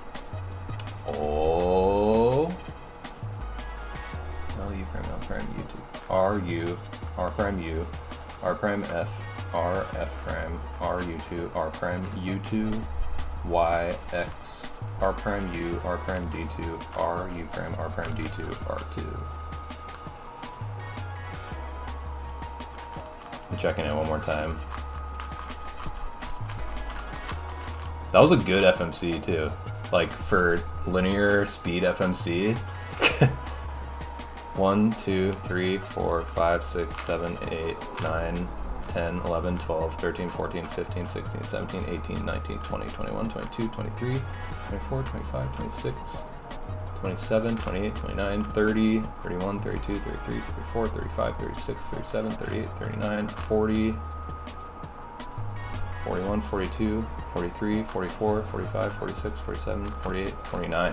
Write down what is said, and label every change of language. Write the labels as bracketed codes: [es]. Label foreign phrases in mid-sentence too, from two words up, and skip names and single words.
[en] Oh. L, U prime, L prime, U2. R, U, R prime, U, R prime, F, R, F prime, R, U2, R prime, U2, Y, X, R prime, U, R prime, D2, R, U prime, R prime, D2, R2. I'm checking it one more time. That was a good FMC too. Like for linear speed FMC. 1, 2, 3, 4, 5, 6, 7, 8, 9, 10, 11, 12, 13, 14, 15, 16, 17, 18, 19, 20, 21, 22, 23, 24, 25, 26, 27, 28, 29, 30, 31, 32, 33, 34, 35, 36, 37, 38, 39, 40, 41, 42, 43, 44, 45, 46, 47, 48, 49.